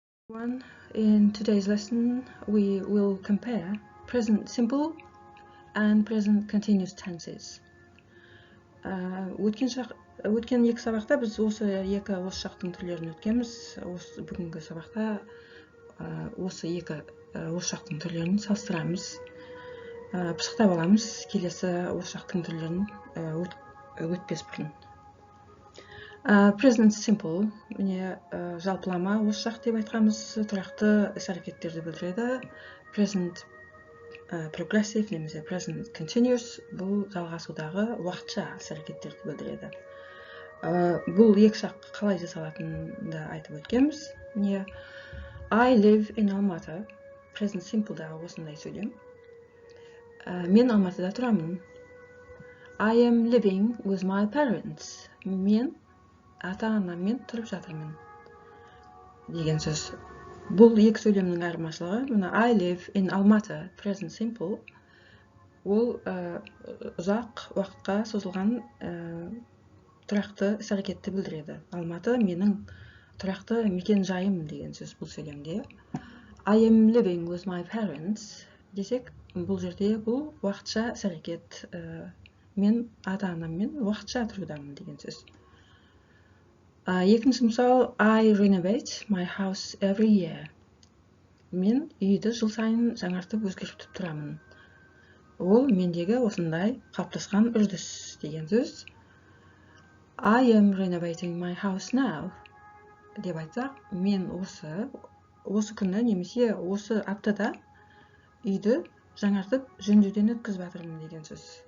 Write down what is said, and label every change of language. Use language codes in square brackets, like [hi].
[en] In today's lesson, we will compare present simple and present continuous tenses. [kk] Өткен екі сабақта біз осы екі осы шақтың түрлерін өткенбіз. Осы бүгінгі сабақта осы екі осы шақтың түрлерін салыстырамыз. Пысықтап аламыз келесі осы шақтың түрлерін өтпес бұрын. Present simple, міне жалпылама осы шақ деп айтқанымыз тұрақты іс-әрекеттерді білдіреді. Present progressive немесе present continuous бұл жалғасудағы уақытша іс-әрекеттерді білдіреді. Бұл екі шақ қалай жасалатынын да айтып өткенбіз. Міне [en] I live in Almaty, [kk] present simpleдағы осындай сөйлем. Мен Алматыда тұрамын. [en] I am living with my parents. [kk] Мен ата-анаммен тұрып жатырмын деген сөз. Бұл екі сөйлемнің айырмашылығы. Мына [en] I live in Almaty, [kk] present simple, ол ұзақ уақытқа созылған тұрақты іс-әрекетті білдіреді. Алматы менің тұрақты мекен жайым деген сөз бұл сөйлемде. [en] I am living with my parents [kk] десек, бұл жерде бұл уақытша іс-әрекет. Мен ата-анаммен уақытша тұрудамын деген сөз. Екінші мысал, [en] I renovate my house every year. [kk] Мен үйді жыл сайын жаңартып өзгертіп тұрамын. Ол мендегі осындай қалыптасқан үрдіс деген сөз. [en] I am renovating my house now [kk] деп айтсақ, мен осы күні немесе осы аптада үйді жаңартып жөндеуден өткізіп жатырмын деген сөз.